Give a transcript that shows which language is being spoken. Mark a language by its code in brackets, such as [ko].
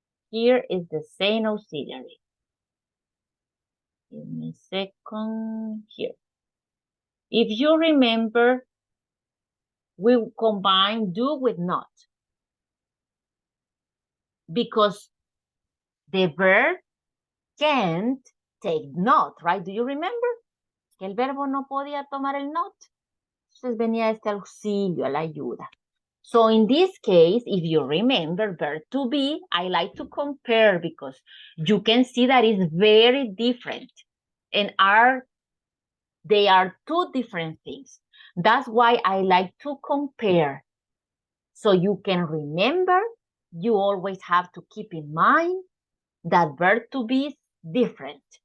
[en] Here is the same auxiliary. Give me a second here. If you remember, we combine do with not. Because the verb can't take not, right? Do you remember? [es] Que el verbo no podía tomar el not. Entonces venía este auxilio, a la ayuda. [en] So in this case, if you remember verb to be, I like to compare because you can see that it's very different and they are two different things. That's why I like to compare. So you can remember, you always have to keep in mind that verb to be is different.